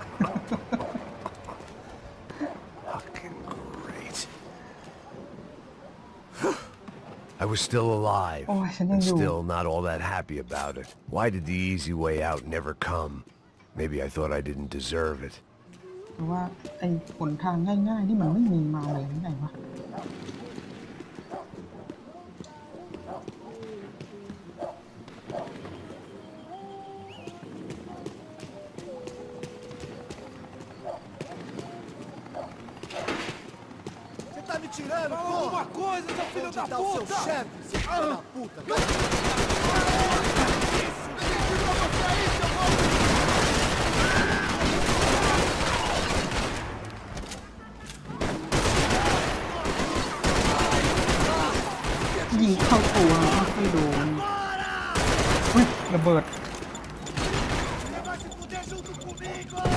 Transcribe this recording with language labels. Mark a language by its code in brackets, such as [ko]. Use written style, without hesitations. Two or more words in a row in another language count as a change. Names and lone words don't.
[en] Fucking great. I was still alive, and still not all that happy about it. Why did the easy way out never come? Maybe I thought I didn't deserve it. [th] หรือว่าไอ้ผลทางง่ายๆที่มันไม่มีมาเลยหรือไงวะ [pt] Tá me tirando, pô! Alguma coisa, seu filho da Onde tá o seu puta! chefe, seu filho da puta? [th] ยิงเข้าตัวไม่โดนเฮ้ยระเบิด [pt] Você vai se fuder junto comigo!